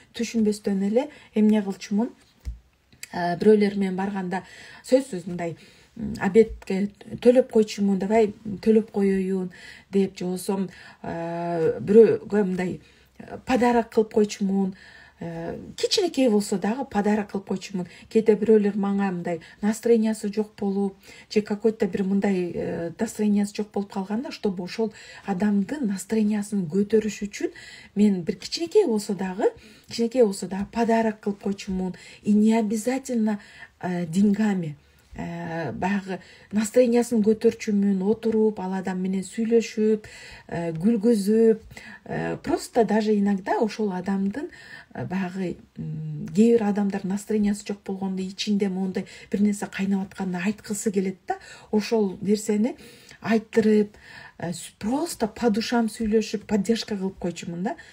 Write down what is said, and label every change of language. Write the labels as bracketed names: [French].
[Kyrgyz] Түшүнбөстөн эле эмне кылчумун, бирөөлөр менен барганда сөзсүз мындай обедке төлөп койчумун, давай төлөп коеюн деп, же болбосо бирөөгө мындай подарок кылып койчумун, кичинекей болсо дагы подарок кылып койчумун. Кээде бирөөлөр мага мындай настроениясы жок болуп, же какой-то бир мындай настроениясы жок болуп калганда, чтобы ошол адамдын настроениясын көтөрүш үчүн мен бир кичинекей болсо дагы подарок кылып койчумун. [Russian] И не обязательно деньгами. [Kyrgyz] Баягы настроениясын көтөрчүмүн, отуруп ал адам менен сүйлөшүп, күлгүзүп, [Russian] просто даже иногда [Kyrgyz] ошол адамдын баягы кээ бир адамдар настроениясы жок болгондо ичинде моундай бир нерсе кайнап атканда айткысы келет да, ошол нерсени айттырып, просто [Russian] по душам [Kyrgyz] сүйлөшүп, поддержка кылып койчумун да.